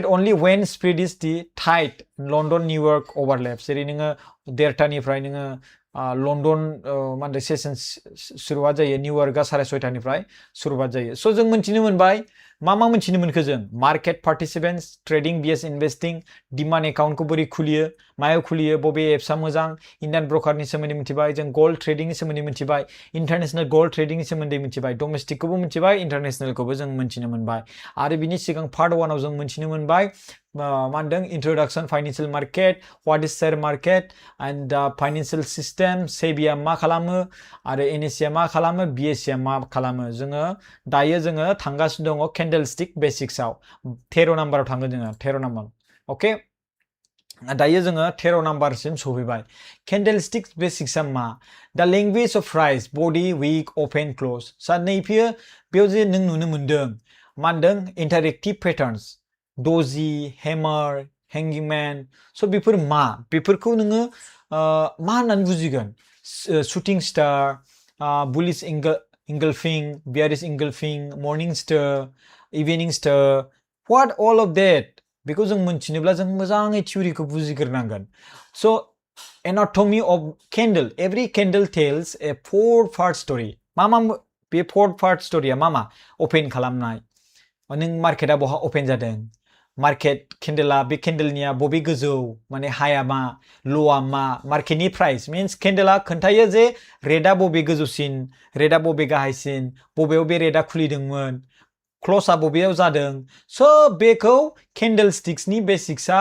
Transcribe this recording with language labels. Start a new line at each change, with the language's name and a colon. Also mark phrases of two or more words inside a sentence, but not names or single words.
English: only when spread is the tight London New York overlap
Bodo: जेरै नोङो 1:30निफ्राय नोङो लन्डन मा होनदों सेसन सुरुवात जायो निउयर्कआ 6:30निफ्राय सुरुवात जायो स' जों मोनथिनो मोनबाय मा मोनथिनो मोनखो जों
English: market participants trading vs investing demand
Bodo: एकाउन्टखौ बोरै खुलियो मायाव खुलियो बबे एप्सआ मोजां
English: Indian broker
Bodo: सोमोन्दै मिथिबाय जों
English: gold trading
Bodo: सोमोन्दै मिथिबाय
English: international gold trading
Bodo: सोमोन्दै मिथिबाय डमेस्टिकखौबो मिथिबाय इन्टारनेशनेलखौबो जों मिथिनो मोनबाय आरो बिनि सिगां पार्ट 1आव जों मिथिनो मोनबाय मा होनदों
English: introduction financial market what is share market and financial system
Bodo: सेबिआ मा खालामो आरो एनएससिआ मा खालामो बिएससिआ मा खालामो जोङो दायो जोङो थांगासिनो दङ
English: candlestick basics
Bodo: 13 नाम्बाराव थांगोन जोङो 13 नाम्बार अके दायो जोङो 13 नाम्बारसिम सफैबाय
English: candlestick basics
Bodo: मा
English: the language of price body wick open close
Bodo: सा नैफोर बेयाव जे नों नुनो मोनदों मा होनदों
English: interactive patterns doji hammer hanging man
Bodo: स' बेफोर मा बेफोरखौ नोङो मा होननानै बुजिगोन
English: shooting star bullish engulfing bearish engulfing morning star evening star what all of that
Bodo: बेखौ जों मोनथिनोब्ला जों मोजाङै थियरिखौ बुजिग्रोनांगोन स'
English: anatomy of candle every candle tells a 4-part story
Bodo: मा बे
English: fourth part story
Bodo: मा ओपन खालामनाय नों मार्केटआ बहा ओपन जादों
English: market candle
Bodo: बे केन्डेलनिया बबे गोजौ माने हाया मा ल'आ मा मार्केटनि प्राइस मीन्स केन्डेला खोन्थायो जे रेटआ बबे गोजौसिन रेटआ बबे गाहायसिन बबेयाव बे रेटआ खुलिदोंमोन क्ल'सआ बबेयाव जादों सब बेखौ
English: candle sticks basics